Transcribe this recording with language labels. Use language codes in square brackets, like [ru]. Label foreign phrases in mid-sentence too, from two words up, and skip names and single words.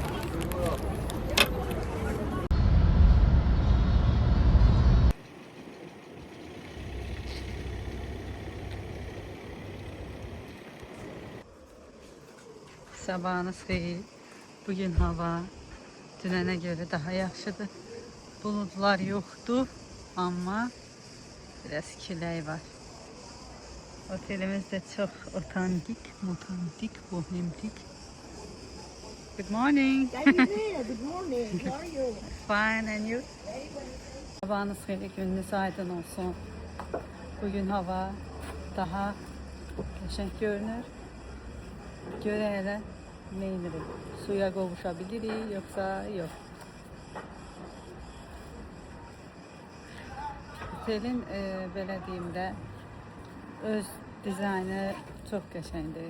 [az] Sabahınız xeyir. Bugün hava dünənə görə daha yaxşıdır. Buludlar yoxdur, amma biraz külək var. [tr] Otelimiz de çok otantik, bohemtik. [en] Good morning. Good morning. How are you? Fine, and you? [az] Sabahınız xeyirli, gününüz aydın olsun. Bugün hava daha qəşəng görünür. Görə elə nə edirik? Suya qovuşabilirik, yoxsa yox. Otelin belə deyim də öz dizaynı çox qəşəngdir.